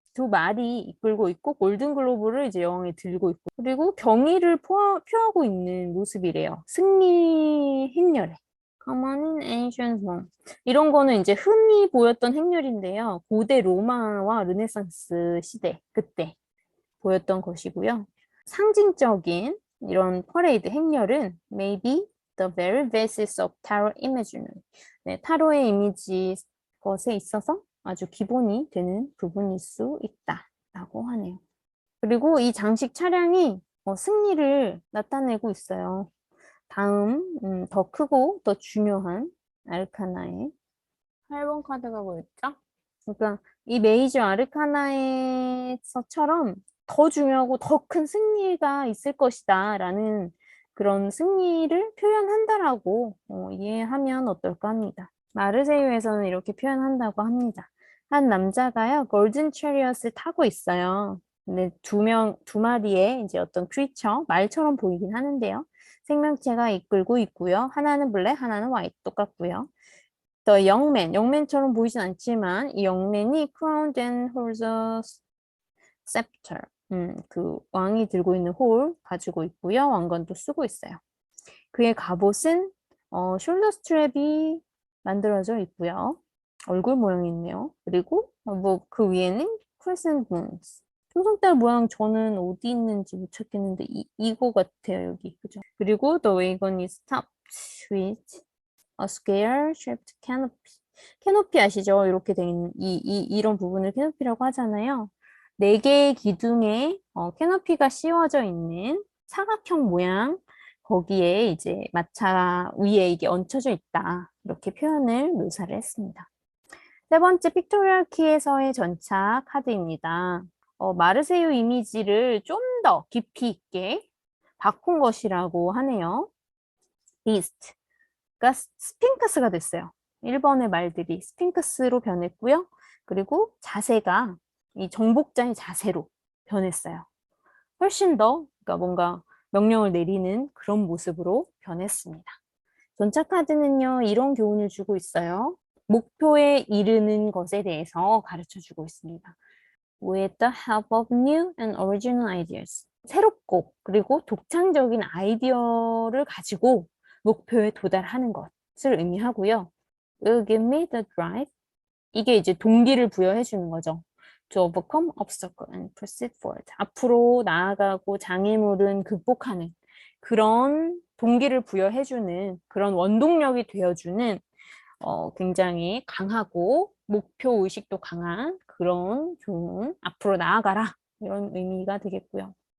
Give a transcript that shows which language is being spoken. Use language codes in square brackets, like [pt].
[ko] 두 말이 이끌고 있고, 골든글로브를 이제 여왕이 들고 있고, 그리고 경의를 표하고 있는 모습이래요. 승리 행렬에. [en] Common in ancient Rome. [ko] 이런 거는 이제 흔히 보였던 행렬인데요. 고대 로마와 르네상스 시대, 그때 보였던 것이고요. 상징적인 이런 퍼레이드 행렬은 [en] maybe the very basis of tarot imagery. [ko] 네, 타로의 이미지 것에 있어서 아주 기본이 되는 부분일 수 있다라고 하네요. 그리고 이 장식 차량이 승리를 나타내고 있어요. 다음 더 크고 더 중요한 아르카나의 8번 카드가 뭐였죠? 그러니까 이 메이저 아르카나에서처럼 더 중요하고 더 큰 승리가 있을 것이다 라는 그런 승리를 표현한다라고 이해하면 어떨까 합니다. 마르세유에서는 이렇게 표현한다고 합니다. 한 남자가요, 골든 체리엇을 타고 있어요. 근데 두 마리의 이제 어떤 크리처, 말처럼 보이긴 하는데요. 생명체가 이끌고 있고요. 하나는 블랙, 하나는 화이트 똑같고요. [en] The young man, [ko] 영맨처럼 보이진 않지만 이 영맨이 [en] crowned and holds a scepter. [ko] 그 왕이 들고 있는 홀 가지고 있고요. 왕관도 쓰고 있어요. 그의 갑옷은 숄더 스트랩이 만들어져 있고요. 얼굴 모양이 있네요. 그리고 뭐 그 위에는 [en] crescent moons. [ko] 초승달 모양 저는 어디 있는지 못 찾겠는데 이거 같아요 여기 그죠? 그리고 [en] the wagon is topped with a square shaped canopy. [ko] 캐노피 아시죠? 이렇게 된 이런 부분을 캐노피라고 하잖아요. 네 개의 기둥에 캐노피가 씌워져 있는 사각형 모양 거기에 이제 마차 위에 이게 얹혀져 있다. 이렇게 표현을 묘사를 했습니다. 세 번째 픽토리얼 키에서의 전차 카드입니다. 마르세유 이미지를 좀 더 깊이 있게 바꾼 것이라고 하네요. 비스트. 그러니까 스핑크스가 됐어요. 1번의 말들이 스핑크스로 변했고요. 그리고 자세가 이 정복자의 자세로 변했어요. 훨씬 더 그러니까 뭔가 명령을 내리는 그런 모습으로 변했습니다. 전차 카드는요, 이런 교훈을 주고 있어요. 목표에 이르는 것에 대해서 가르쳐 주고 있습니다. [en] With the help of new and original ideas. [ko] 새롭고 그리고 독창적인 아이디어를 가지고 목표에 도달하는 것을 의미하고요. [en] Will give me the drive. [ko] 이게 이제 동기를 부여해 주는 거죠. [en] To overcome obstacle and proceed forward. [ko] 앞으로 나아가고 장애물은 극복하는 그런 동기를 부여해 주는 그런 원동력이 되어주는 굉장히 강하고 목표 의식도 강한 그런 좋은 앞으로 나아가라 이런 의미가 되겠고요.